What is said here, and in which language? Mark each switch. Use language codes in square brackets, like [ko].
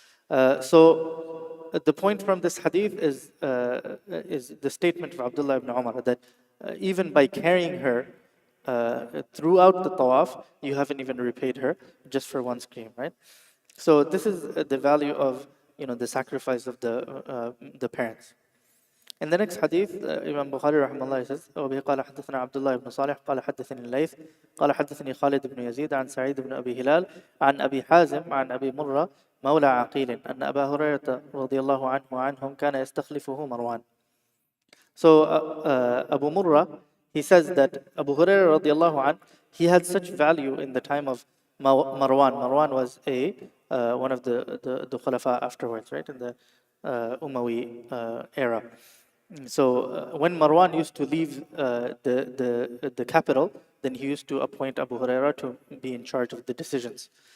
[en] So the point from this hadith is the statement of Abdullah ibn Umar that even by carrying her throughout the tawaf, you haven't even repaid her just for one scream, right? So this is the value of the sacrifice of the parents. In the next hadith, Imam Bukhari rahimahullah says, [ar] وبه قال حدثنا عبد الله بن صالح قال حدثني الليث قال حدثني خالد بن يزيد عن سعيد بن أبي هلال عن أبي حازم عن أبي مرة مولى عقيل أن أبا هريرة رضي الله عنه وعنهم كان يستخلفه مروان. [en] So Abu Murrah, he says that Abu Hurairah radiallahu anh, he had such value in the time of Marwan. Marwan was one of the Khulafa afterwards, right, in the Umayyi era. So when Marwan used to leave the capital, then he used to appoint Abu Hurairah to be in charge of the decisions.